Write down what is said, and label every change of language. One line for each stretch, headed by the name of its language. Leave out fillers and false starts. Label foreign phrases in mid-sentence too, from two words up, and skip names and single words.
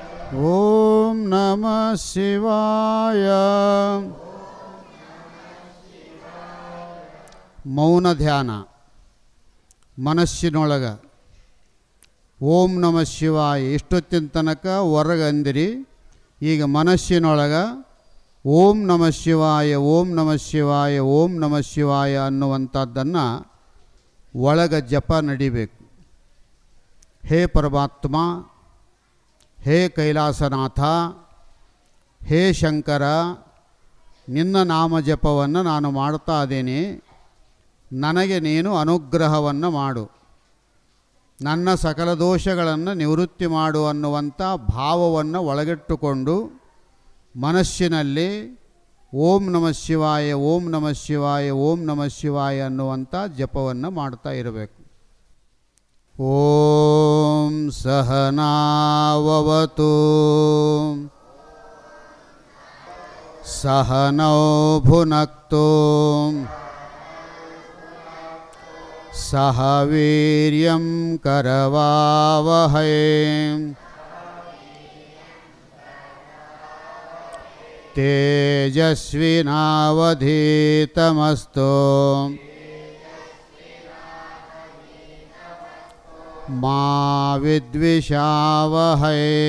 Sanskrit: ಓಂ ನಮಃ ಶಿವಾಯ.
Kannada: ಮೌನ ಧ್ಯಾನ ಮನಸ್ಸಿನೊಳಗ
Sanskrit: ಓಂ ನಮಃ ಶಿವಾಯ
Kannada: ಇಷ್ಟೊತ್ತಿನ ತನಕ ಹೊರಗೆ ಅಂದಿರಿ. ಈಗ ಮನಸ್ಸಿನೊಳಗ
Sanskrit: ಓಂ ನಮಃ ಶಿವಾಯ ಓಂ ನಮಃ ಶಿವಾಯ ಓಂ ನಮಃ ಶಿವಾಯ
Kannada: ಅನ್ನುವಂಥದ್ದನ್ನು ಒಳಗ ಜಪ ನಡಿಬೇಕು. ಹೇ ಪರಮಾತ್ಮ, ಹೇ ಕೈಲಾಸನಾಥ, ಹೇ ಶಂಕರ, ನಿನ್ನ ನಾಮ ಜಪವನ್ನು ನಾನು ಮಾಡ್ತಾ ಇದ್ದೇನೆ. ನನಗೆ ನೀನು ಅನುಗ್ರಹವನ್ನು ಮಾಡು, ನನ್ನ ಸಕಲ ದೋಷಗಳನ್ನು ನಿವೃತ್ತಿ ಮಾಡು ಅನ್ನುವಂಥ ಭಾವವನ್ನು ಒಳಗಿಟ್ಟುಕೊಂಡು ಮನಸ್ಸಿನಲ್ಲಿ
Sanskrit: ಓಂ ನಮಃ ಶಿವಾಯ ಓಂ ನಮಃ ಶಿವಾಯ ಓಂ ನಮಃ ಶಿವಾಯ
Kannada: ಅನ್ನುವಂಥ ಜಪವನ್ನು ಮಾಡ್ತಾ ಇರಬೇಕು.
Sanskrit: ಓಂ ಸಹನಾವವತು ಸಹನೌ ಭುನಕ್ತು ಸಹ ವೀರ್ಯಂ ಕರವಾವಹೈ ತೇಜಸ್ವಿನಾವಧೀತಮಸ್ತು ಮಾ ವಿದ್ವಿಷಾವಹೈ.